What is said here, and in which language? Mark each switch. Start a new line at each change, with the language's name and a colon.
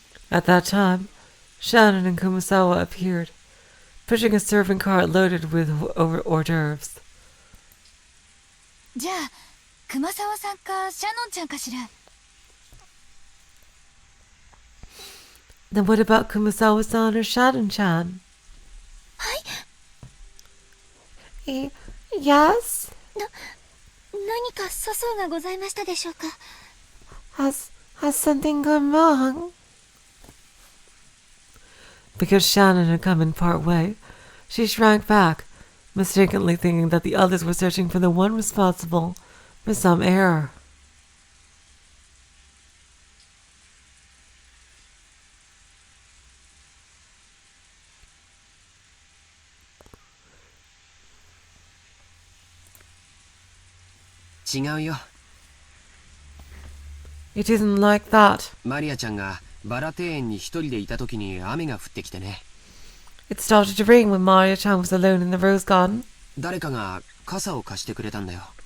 English: At that time, Shannon and Kumasawa appeared, pushing a serving cart loaded with hors d'oeuvres.
Japanese: じゃあ熊沢さんかシャノンちゃんかしら。
English: Then what about Kumasawa-san or Shannon-chan?
Japanese: はい。
English: Yes?
Japanese: 何か粗相がございましたでしょうか。
English: Has something gone wrong? Because Shannon had come in part way, she shrank back, mistakenly thinking that the others were searching for the one responsible for some error. It isn't like that.
Japanese: マリアちゃんがバラ庭園に一人でいた時に雨が降ってきてね。
English: It started to rain when Maria-chan was alone in the rose garden.
Japanese: 誰かが傘を貸してくれたんだよ。